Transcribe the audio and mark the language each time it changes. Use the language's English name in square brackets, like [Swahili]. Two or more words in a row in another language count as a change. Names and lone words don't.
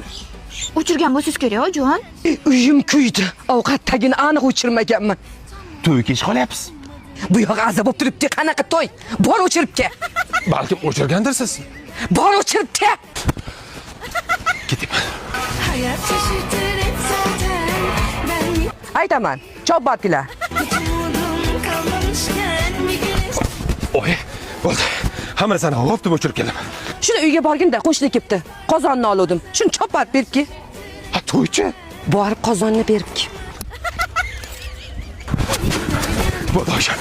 [Uzbek] O'chirgan bo'lsangiz kerak oyijon. Uyim kuydi. Ovqatdagini aniq o'chirmaganman. To'y kech qolyapsiz. Bu yoq aza bo'lib turibdi. Qanaqa to'y? Bor o'chirib kel. Balkim o'chirgandirsiz. Bor o'chirib kel. Ketaman. [Turkish] Hayat şaşırtır hep zaten. Ben [Uzbek] Aytaman. Chop bordilar. [Turkish] umudum kalmamışken bir güneş [Uzbek] Oy, bo'ldi. Hamma narsani hop deb o'chirib kelaman. Shuni uyga borganda qo'shni kelibdi. Qozonni oldim. Shuni chopib beribki. Ha, to'ychi. Borib qozonni beribki. Bo'ldi oyijon.